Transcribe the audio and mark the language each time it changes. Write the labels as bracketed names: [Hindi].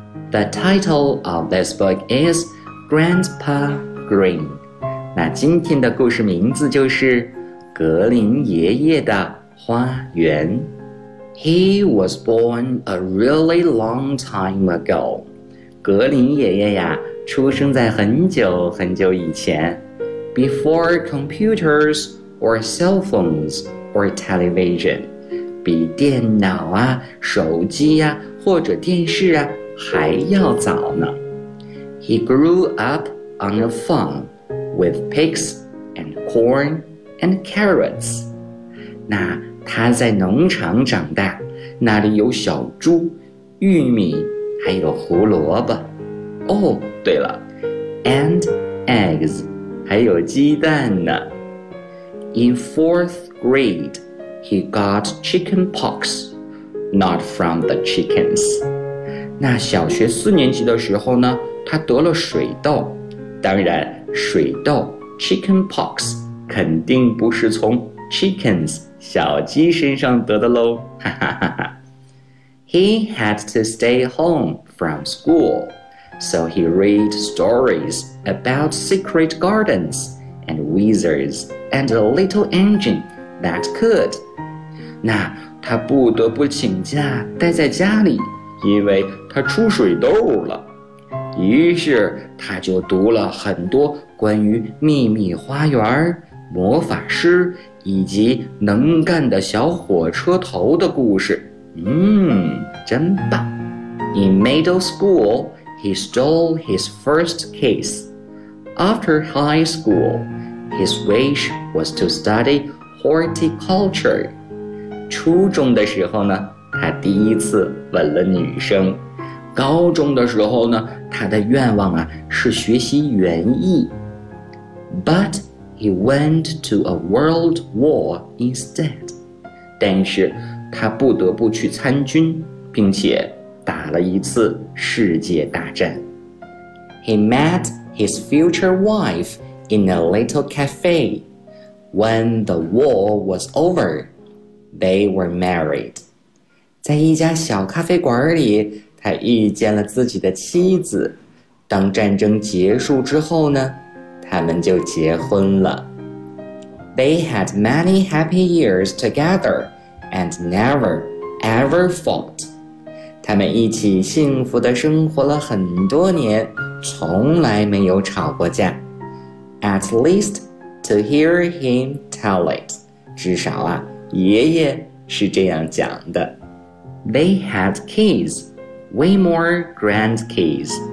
[English] The title of this book is Grandpa Green. [Chinese] 那今天的故事名字就是《格林爷爷的花园》。 [English] He was born a really long time ago. [Chinese] 格林爷爷呀，出生在很久很久以前。 [English] Before computers or cell phones or television. [Chinese] 比电脑啊、手机啊或者电视啊还要早呢。 [English] He grew up on a farm. With pigs and corn and carrots. [Chinese] 那他在农场长大，那里有小猪、玉米，还有胡萝卜。 [English] Oh, [Chinese] 对了 ， [English] and eggs, [Chinese] 还有鸡蛋呢。 [English] In fourth grade, he got chicken pox, not from the chickens. [Chinese] 那小学四年级的时候呢，他得了水痘，当然。水痘 chicken pox 肯定不是从 chickens 小鸡身上得的喽。 [English] He had to stay home from school, so he read stories about secret gardens and wizards and a little engine that could. [Chinese] 那他不得不请假待在家里，因为他出水痘了。于是他就读了很多关于秘密花园、魔法师以及能干的小火车头的故事。真棒。 [English] In middle school, he stole his first kiss. After high school, his wish was to study horticulture. [Chinese] 初中的时候呢，他第一次吻了女生。高中的时候呢，他的愿望啊是学习园艺。 [English] But he went to a world war instead. [Chinese] 但是他不得不去参军，并且打了一次世界大战。 [English] He met his future wife in a little cafe. When the war was over, they were married. [Chinese] 在一家小咖啡馆里，他遇见了自己的妻子。当战争结束之后呢，他们就结婚了。 [English] They had many happy years together and never ever fought. [Chinese] 他们一起幸福地生活了很多年，从来没有吵过架。 [English] At least to hear him tell it. [Chinese] 至少啊，爷爷是这样讲的。 [English] They had kids, way more grandkids.